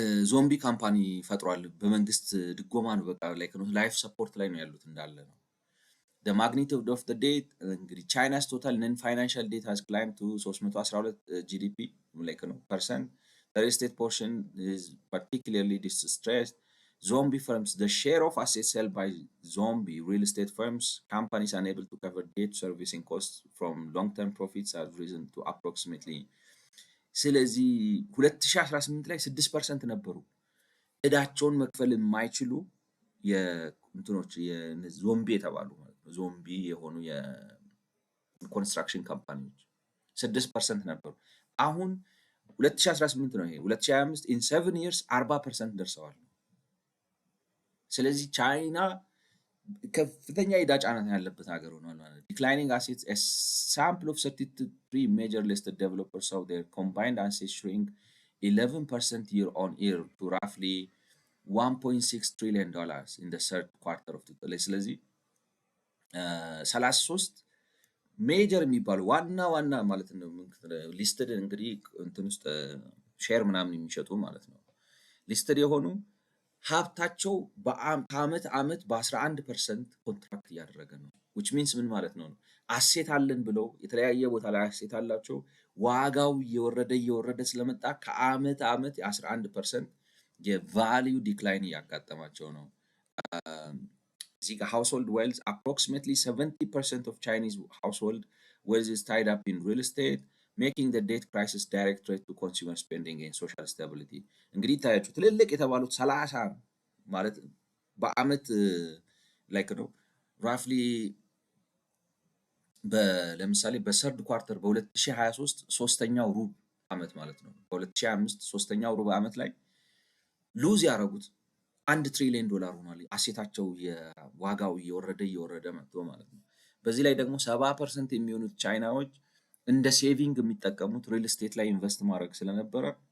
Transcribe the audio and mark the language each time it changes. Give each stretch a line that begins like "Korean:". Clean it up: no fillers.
Amharic: ዞምቢ ካምፓኒ ፈጥሯል። በመንግስት ድጎማ ነው። በቃ ላይክ ነው ላይፍ ሰፖርት ላይ ነው ያሉት እንዳለ ነው።
English: the magnitude of the debt
Amharic: እንግዲህ
English: China's total non-financial debt has climbed to
Amharic: 312 GDP like ነው percent.
English: The real estate portion is particularly distressed. Zombie firms, the share of assets held by zombie real estate firms, companies unable to cover debt servicing costs from long-term profits have risen to approximately
Amharic: ስለዚህ 2018 ላይ 6% ነበሩ እዳቸውን መክፈል የማይችሉ የእንትኖች የዞምቢ የተባሉ ማለት ነው። ዞምቢ የሆኑ የኮንስትራክሽን ካምፓኒዎች 6% ነበሩ። አሁን 2018 ነው ይሄ 2025 in 7 years 40% ደርሰዋል። ስለዚህ ቻይና ከፍተኛ የዕዳ ጫና ያለበት ሀገር ሆኗል ማለት ነው።
English: Declining assets, a sample of 33 major listed developers saw their combined assets shrink 11% year on year to roughly $1.6 trillion in the third quarter of the year.
Amharic: ስለዚህ 33 ሜጀር የሚባሉ ዋና ማለት ነው ሊስትድ እንግዲህ እንትን ውስጥ ሼር ምናምን የሚሸጡ ማለት ነው። ሊስትድ የሆኑ ሀብታቸው ከአመት ዓመት በ11% ኮንትራክት እያደረገ ነው።
English: which means
Amharic: ምን ማለት ነው? አሴት አለን ብለው የተለያየ ቦታ ላይ አሴት አላቸው። ዋጋው እየወረደ ስለመጣ ከአመት ዓመት 11% የቫሊዩ ዲክላይን እያጋጠማቸው ነው። እዚህ ጋር
English: household wealth approximately 70% of Chinese household wealth is tied up in real estate, making the debt crisis direct threat to consumer spending and social stability.
Amharic: እንግዲህ ታያችሁ ትልልቅ የተባሉት 30 ማለት በአመት ላይክ ነው ራፍሊ ለምሳሌ በሰርድ ኳርተር በ2023 ሶስተኛው ሩብ አመት ማለት ነው በ2025 ሶስተኛው ሩብ አመት ላይ ሉዝ ያደረጉት $1 ትሪሊየን ሆኗል። አሴታቸው የዋጋው እየወረደ መጥቶ ማለት ነው። በዚህ ላይ ደግሞ 70% የሚሆኑት ቻይናዎች እንደ ሴቪንግ የሚጠቀሙት ሪል ስቴት ላይ ኢንቨስት ማድረግ ስለነበረ